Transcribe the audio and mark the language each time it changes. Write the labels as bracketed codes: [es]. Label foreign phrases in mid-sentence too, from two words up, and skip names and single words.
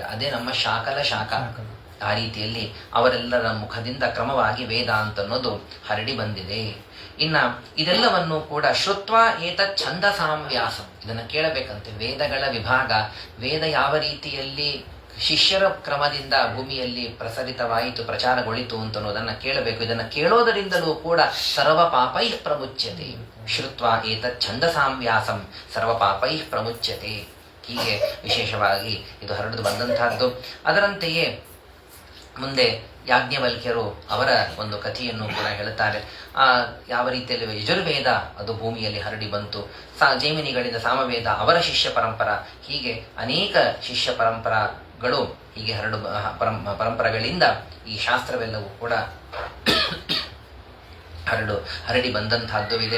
[kn] ಅದೇ ನಮ್ಮ ಶಾಕ ಆ ರೀತಿಯಲ್ಲಿ ಅವರೆಲ್ಲರ ಮುಖದಿಂದ ಕ್ರಮವಾಗಿ ವೇದ ಅಂತನ್ನೋದು ಹರಡಿ ಬಂದಿದೆ. ಇನ್ನ ಇದೆಲ್ಲವನ್ನು ಕೂಡ [sa] ಶ್ರುತ್ವ ಏತತ್ ಛಂದಸಾಂ ವ್ಯಾಸಂ, [kn] ಇದನ್ನು ಕೇಳಬೇಕಂತೆ. ವೇದಗಳ ವಿಭಾಗ, ವೇದ ಯಾವ ರೀತಿಯಲ್ಲಿ ಶಿಷ್ಯರ ಕ್ರಮದಿಂದ ಭೂಮಿಯಲ್ಲಿ ಪ್ರಸರಿತವಾಯಿತು, ಪ್ರಚಾರಗೊಳಿತು ಅಂತನ್ನೋದನ್ನ ಕೇಳಬೇಕು. ಇದನ್ನು ಕೇಳೋದರಿಂದಲೂ ಕೂಡ [sa] ಸರ್ವ ಪಾಪೈ ಪ್ರಮುಚ್ಯತೆ. ಶ್ರುತ್ವ ಏತತ್ ಛಂದಸಾಂ ವ್ಯಾಸಂ ಸರ್ವ ಪಾಪೈ ಪ್ರಮುಚ್ಯತೆ. [kn] ಹೀಗೆ ವಿಶೇಷವಾಗಿ ಇದು ಹರಡು ಬಂದಂತಹದ್ದು. ಅದರಂತೆಯೇ ಮುಂದೆ ಯಾಜ್ಞವಲ್ಕ್ಯರು ಅವರ ಒಂದು ಕಥೆಯನ್ನು ಕೂಡ ಹೇಳುತ್ತಾರೆ. ಯಾವ ರೀತಿಯಲ್ಲಿ ಯಜುರ್ವೇದ ಅದು ಭೂಮಿಯಲ್ಲಿ ಹರಡಿ ಬಂತು, ಜೈಮಿನಿಗಳಿಂದ ಸಾಮವೇದ, ಅವರ ಶಿಷ್ಯ ಪರಂಪರ, ಹೀಗೆ ಅನೇಕ ಶಿಷ್ಯ ಪರಂಪರೆಗಳು ಹೀಗೆ ಪರಂಪರೆಗಳಿಂದ ಈ ಶಾಸ್ತ್ರವೆಲ್ಲವೂ ಕೂಡ ಹರಡಿ ಬಂದಂತಹದ್ದು ಇದೆ.